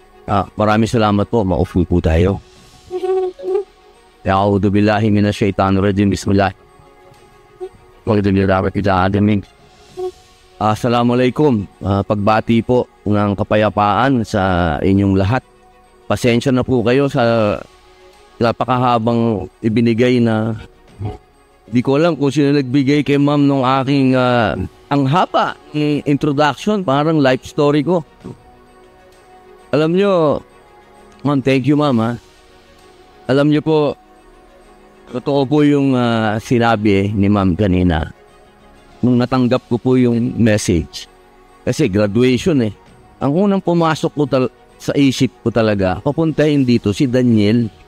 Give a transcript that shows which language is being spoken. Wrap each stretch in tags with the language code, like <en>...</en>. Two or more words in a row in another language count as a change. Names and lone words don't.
<tl>Maraming salamat po. Maupo po tayo.</tl> <ar>أعوذ بالله من الشيطان الرجيم. بسم الله. السلام عليكم.</ar> <tl>Pagbati po ng kapayapaan sa inyong lahat. Pasensya na po kayo sa napakahabang ibinigay na di ko alam kung sino nagbigay kay ma'am nung aking ang haba introduction, parang</tl> <en>life story</en> <tl>ko. Alam nyo, ma'am,</tl> <en>thank you ma'am ha.</en> <tl>Alam nyo po, totoo po yung sinabi ni ma'am kanina nung natanggap ko po yung message. Kasi graduation eh. Ang unang pumasok ko sa isip ko talaga, papuntahin dito si Daniel.</tl>